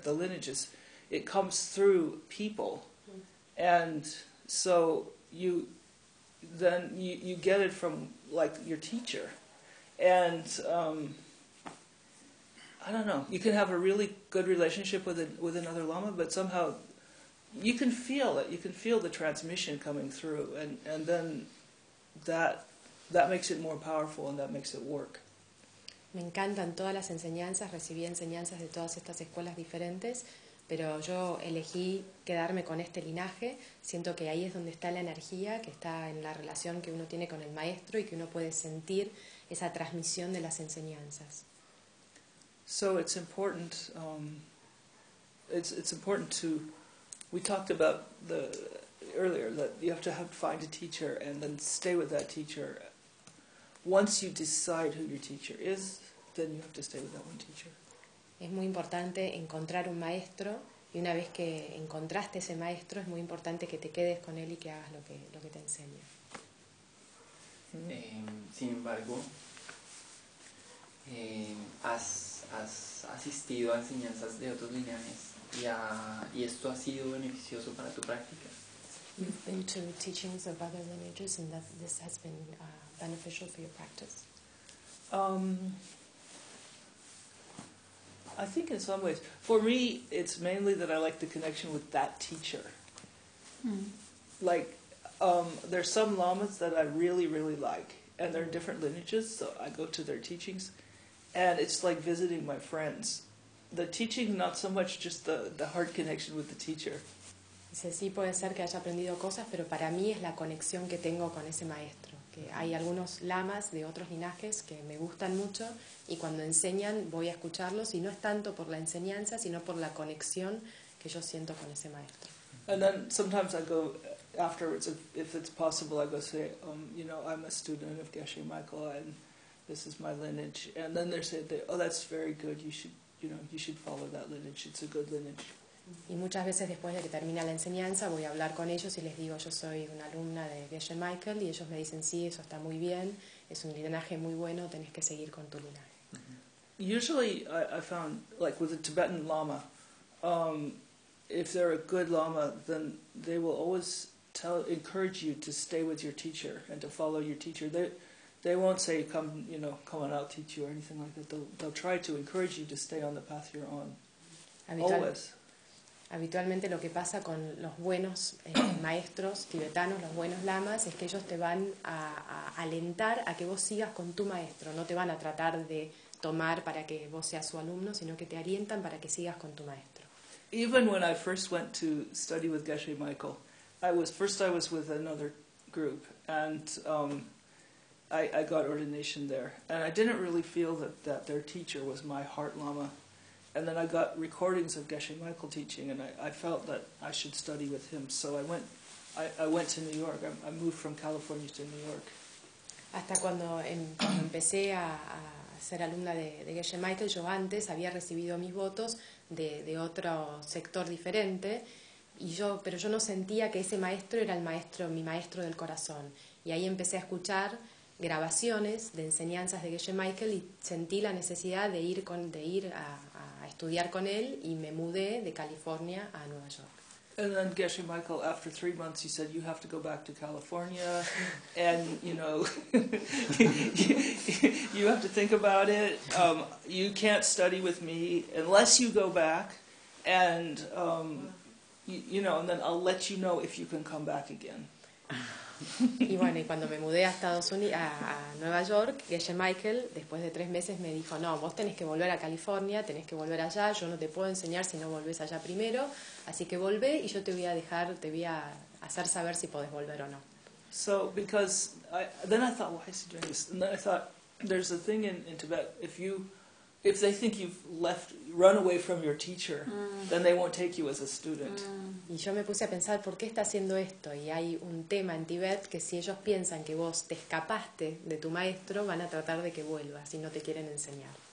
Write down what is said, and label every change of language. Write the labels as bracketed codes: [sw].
[en] The lineage is, it comes through people, and so you get it from like your teacher, and I don't know. You can have a really good relationship with another lama, but somehow you can feel it. You can feel the transmission coming through, and then that makes it more powerful, and that makes it work. [es] Me encantan todas las enseñanzas. Recibí enseñanzas de todas estas escuelas diferentes, pero yo elegí quedarme con este linaje. Siento que ahí es donde está la energía, que está en la relación que uno tiene con el maestro y que uno puede sentir esa transmisión de las enseñanzas. [en] So it's important. It's important to. We talked about the earlier that you have to find a teacher and then stay with that teacher. Once you decide who your teacher is, then you have to stay with that one teacher. [es] Es muy importante encontrar un maestro, y una vez que encontraste ese maestro, es muy importante que te quedes con él y que hagas lo que te enseña. Sin embargo, has asistido a enseñanzas de otros linajes y esto ha sido beneficioso para tu práctica. [en] You've been to teachings of other lineages and that this has been beneficial for your practice. I think in some ways, for me, it's mainly that I like the connection with that teacher. Mm. Like, there's some lamas that I really, really like, and they're in different lineages, so I go to their teachings. And it's like visiting my friends. The teaching, not so much just the heart connection with the teacher. [es] Dice, sí, puede ser que haya aprendido cosas, pero para mí es la conexión que tengo con ese maestro. Que hay algunos lamas de otros linajes que me gustan mucho, y cuando enseñan voy a escucharlos, y no es tanto por la enseñanza, sino por la conexión que yo siento con ese maestro. [en] And then sometimes I go afterwards, if it's possible, I go say, you know, I'm a student of Geshe Michael, and this is my lineage, and then they say, "Oh, that's very good. You should follow that lineage. It's a good lineage." [es] Y muchas veces después de que termina la enseñanza voy a hablar con ellos y les digo, yo soy una alumna de Geshe Michael, y ellos me dicen, sí, eso está muy bien, es un linaje muy bueno, tenés que seguir con tu linaje. [en] Usually I found, like with a Tibetan Lama, if they're a good Lama, then they will always encourage you to stay with your teacher and to follow your teacher. They won't say, come on, I'll teach you or anything like that. They'll try to encourage you to stay on the path you're on. Always. [es] Habitualmente lo que pasa con los buenos maestros tibetanos, los buenos lamas, es que ellos te van a alentar a que vos sigas con tu maestro. No te van a tratar de tomar para que vos seas su alumno, sino que te alientan para que sigas con tu maestro. [en] Even when I first went to study with Geshe Michael, I was with another group, and I got ordination there. And I didn't really feel that their teacher was my heart lama. And then I got recordings of Geshe Michael teaching, and I felt that I should study with him. So I went to New York. I moved from California to New York. [es] Hasta cuando empecé a ser alumna de Geshe Michael, yo antes había recibido mis votos de otro sector diferente, pero yo no sentía que ese maestro era el maestro, mi maestro del corazón. Y ahí empecé a escuchar grabaciones de enseñanzas de Geshe Michael y sentí la necesidad de ir a estudiar con él, y me mudé de California a Nueva York. [en] And then Geshe Michael, after 3 months, he said, you have to go back to California, and, you have to think about it. You can't study with me unless you go back, and, and then I'll let you know if you can come back again. [es] Y bueno, y cuando me mudé a Estados Unidos, a Nueva York, Geshe Michael, después de 3 meses, me dijo, no, vos tenés que volver a California, tenés que volver allá, yo no te puedo enseñar si no volvés allá primero, así que volvé y yo te voy a hacer saber si podés volver o no. [en] So, because, then I thought, why is he doing this? And then I thought, there's a thing in Tibet, if they think you've run away from your teacher, then they won't take you as a student. [es] Y yo me puse a pensar, ¿por qué está haciendo esto? Y hay un tema en Tibet que si ellos piensan que vos te escapaste de tu maestro, van a tratar de que vuelvas y no te quieren enseñar.